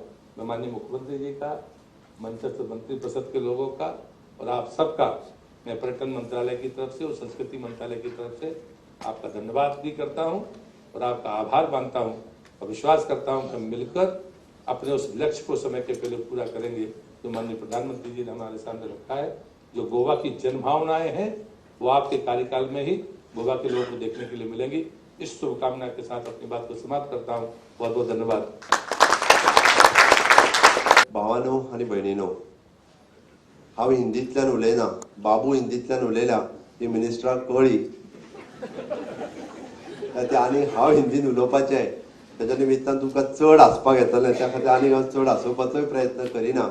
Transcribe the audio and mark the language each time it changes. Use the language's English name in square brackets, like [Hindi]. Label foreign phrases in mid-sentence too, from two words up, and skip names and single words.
[Hindi] मैं माननीय मुख्यमंत्री जी का, मंचस्थ मंत्री परिषद के लोगों का और आप सबका मैं पर्यटन मंत्रालय की तरफ से और संस्कृति मंत्रालय की तरफ से आपका धन्यवाद भी करता हूँ और आपका आभार मानता हूँ और विश्वास करता हूँ कि हम मिलकर अपने उस लक्ष्य को समय के पहले पूरा करेंगे जो माननीय प्रधानमंत्री जी ने हमारे सामने रखा है। जो गोवा की जनभावनाएं हैं वो आपके कार्यकाल में ही गोवा के लोगों को देखने के लिए मिलेंगी। इस शुभकामना के साथ अपनी बात को समाप्त करता हूँ। बहुत बहुत धन्यवाद। [Konkani] भावानो आणि भयणीनो, हांव हिंदींतल्यान उलयना, बाबू हिंदींतल्यान उलयला ती मिनिस्टराक कळ्ळी, आनी हांव हिंदीन उलोवपाचें, तेच्या निमित्तान तुमकां चड हांसपाक येतलें, त्या खातीर आनीक हांव चड हांसोवपाचोय प्रयत्न करिना।